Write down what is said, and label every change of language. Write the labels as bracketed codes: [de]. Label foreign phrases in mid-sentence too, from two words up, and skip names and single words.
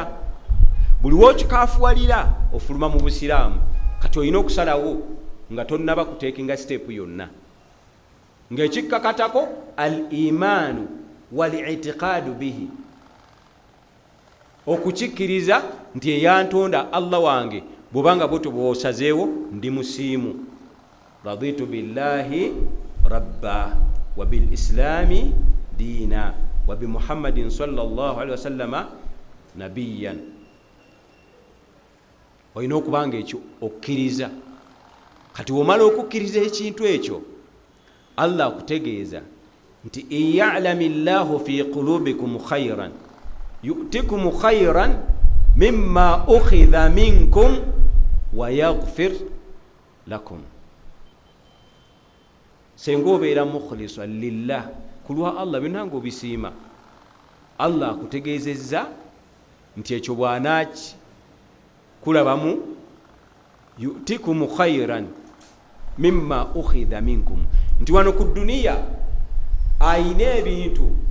[lg] Buli w'okikaafuwalira ofuluma mu Busiraamu, kati olina okusalawo nga tonnaba kuteekinga siteepu yonna, ng'ekikkakatako [ar] الإيمان والاعتقاد به, [lg] okukikkiriza nti eyantonda Allah wange bw'obanga bwotyo bw'osazeewo ndi musiimu. [ar] رضيت بالله ربا وبالإسلام دينا وبمحمد صلى الله عليه وسلم نبيا. [lg] Olina okubanga ekyo okkiriza. Kati womala okukkiriza ekintu ekyo, Allah akutegeeza nti [ar] إن يعلم الله في قلوبكم خيرا يؤتكم خيرا مما أخذ منكم ويغفر لكم. [lg] Senga obeera [ar] مخلصا لله, [lg] kulwa Allah byonna ng'obisiima, Allah akutegeezezza nti ekyo bw'anaaki kulabamu [ar] يؤتكم خيرا مما أخذ منكم, [lg] nti wano ku duniya ayina ebintu